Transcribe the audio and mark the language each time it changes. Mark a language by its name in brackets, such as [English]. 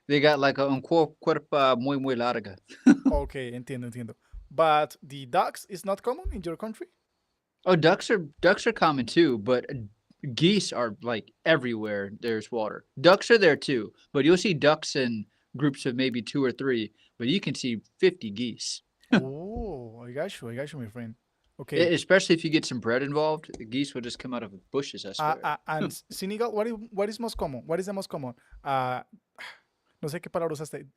[English] They got like [Spanish] un cuerpo muy larga. okay, entiendo. [English] But the ducks is not common in your country? Oh, ducks are common too, but geese are like everywhere. There's water. Ducks are there too, but you'll see ducks in groups of maybe 2 or 3, but you can see 50 geese. Oh, I got you, my friend. Okay. Especially if you get some bread involved, the geese will just come out of the bushes, I swear. And Senegal, what is most common? What is the most common? [Spanish] No sé qué palabra usaste.